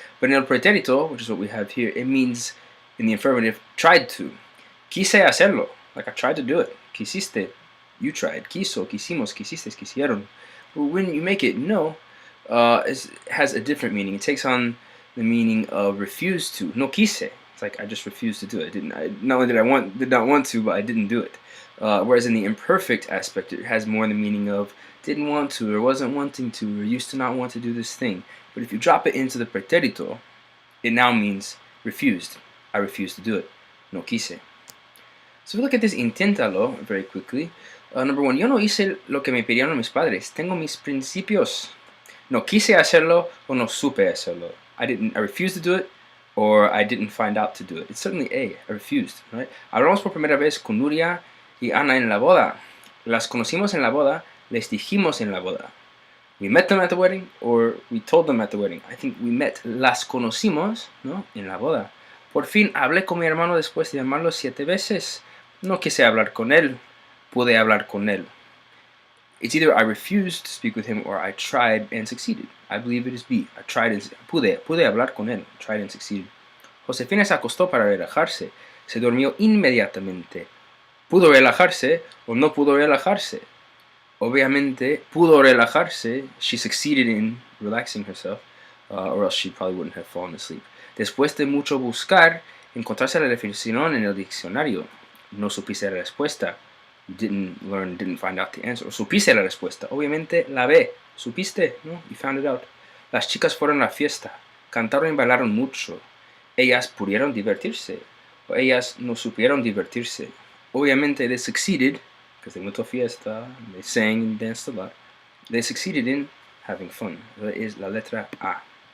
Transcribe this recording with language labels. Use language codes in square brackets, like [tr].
[en] But in el pretérito, which is what we have here, it means in the affirmative, tried to. [es] Quise hacerlo, [en] like I tried to do it. Quisiste, you tried. [es] Quiso, quisimos, quisistes, quisieron. [en] But when you make it no, it has a different meaning. It takes on the meaning of refuse to. [es] No quise. [en] It's like I just refused to do it. Not only did not want to, but I didn't do it. Whereas in the imperfect aspect, it has more the meaning of didn't want to, or wasn't wanting to, or used to not want to do this thing. But if you drop it into the pretérito, it now means refused. I refused to do it. [es] No quise. [en] So if we look at this inténtalo very quickly. [es] Number one, yo no hice lo que me pidieron mis padres. Tengo mis principios. No quise hacerlo o no supe hacerlo. [en] I refused to do it, or I didn't find out to do it. It's certainly A. I refused, right? [es] Hablamos por primera vez con Nuria y Ana en la boda. Las conocimos en la boda. Les dijimos en la boda. [en] We met them at the wedding, or we told them at the wedding. I think we met. [es] Las conocimos, ¿no? En la boda. Por fin hablé con mi hermano después de llamarlo 7 veces. No quise hablar con él. Pude hablar con él. [en] It's either I refused to speak with him or I tried and succeeded. I believe it is B. I tried and [es] pude hablar con él. [en] Tried and succeeded. [es] Josefina se acostó para relajarse. Se durmió inmediatamente. ¿Pudo relajarse o no pudo relajarse? Obviamente, pudo relajarse. [en] She succeeded in relaxing herself, or else she probably wouldn't have fallen asleep. [es] Después de mucho buscar, encontrarse la definición en el diccionario. No supiste la respuesta. [en] You didn't find out the answer. [es] O supiste la respuesta. Obviamente, la B. Supiste, ¿no? [en] You found it out. [es] Las chicas fueron a la fiesta. Cantaron y bailaron mucho. Ellas pudieron divertirse. O ellas no supieron divertirse. [en] Obviamente, they succeeded, because they went to a fiesta, they sang and danced a lot. They succeeded in having fun. That is [es] la letra A.